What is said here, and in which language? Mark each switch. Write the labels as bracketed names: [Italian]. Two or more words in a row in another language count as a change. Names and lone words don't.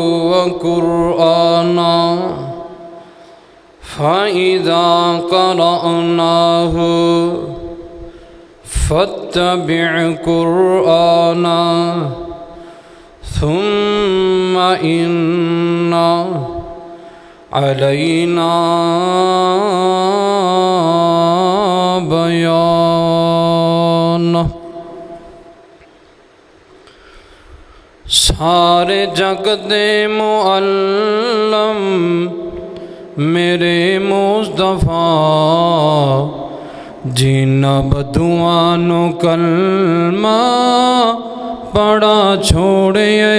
[Arabic] وقرآنه فإذا قرأناه فاتبع قرآنه ثم إن علينا بيانه. [Punjabi] سارے جگ دے معلم میرے مصطفیٰ جنہ بدعاں نو کلمہ پڑا چھوڑے.